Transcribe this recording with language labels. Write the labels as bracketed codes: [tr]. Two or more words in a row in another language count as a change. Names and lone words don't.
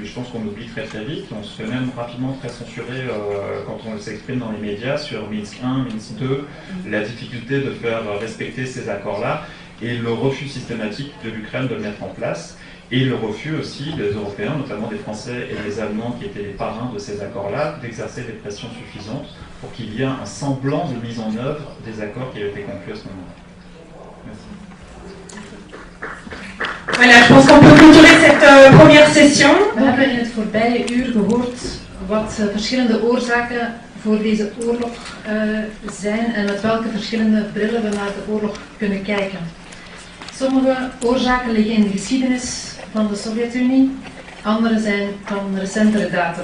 [fr] Je pense qu'on oublie très très vite, on se fait même rapidement très censurer quand on s'exprime dans les médias sur Minsk 1, Minsk 2, la difficulté de faire respecter ces accords-là, et le refus systématique de l'Ukraine de le mettre en place, et le refus aussi des Européens, notamment des Français et des Allemands qui étaient les parrains de ces accords-là, d'exercer des pressions suffisantes pour qu'il y ait un semblant de mise en œuvre des accords qui avaient été conclus à ce moment-là. Voilà, je pense qu'on peut clôturer cette première session. [nl] We hebben in het voorbije uur gehoord wat verschillende oorzaken voor deze oorlog zijn en met welke verschillende brillen we naar de oorlog kunnen kijken. Sommige oorzaken liggen in de geschiedenis van de Sovjet-Unie, andere zijn van recentere datum.